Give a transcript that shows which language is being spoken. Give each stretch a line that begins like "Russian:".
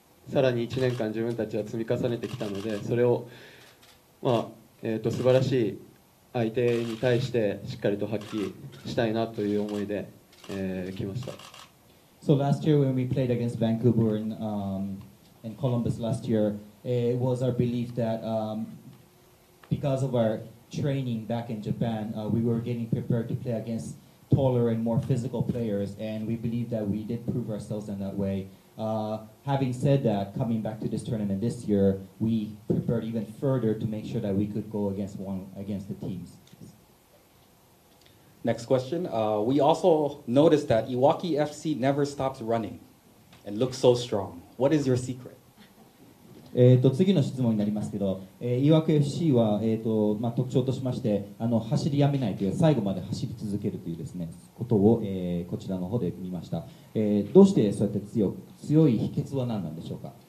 Japanese: さらに1年間自分たちは積み重ねてきたので、それを、素晴らしい相手に対してしっかりと発揮したいなという思いで、来ました。
English: So last year when we played against Vancouver in Columbus last year, it was our belief that because of our training back in Japan, we were getting prepared to play against taller and more physical players, and we believe that we did prove ourselves in that way. Having said that, coming back to this tournament this year, we prepared even further to make sure that we could go against the teams. Next question. We also noticed that Iwaki FC never stops running and looks so strong. What is your secret?
Japanese: 次の質問になりますけど、岩手 FC は、特徴としまして走りやめないという最後まで走り続けるというですねことを、こちらの方で見ました、どうしてそうやって強い秘訣は何なんでしょうか。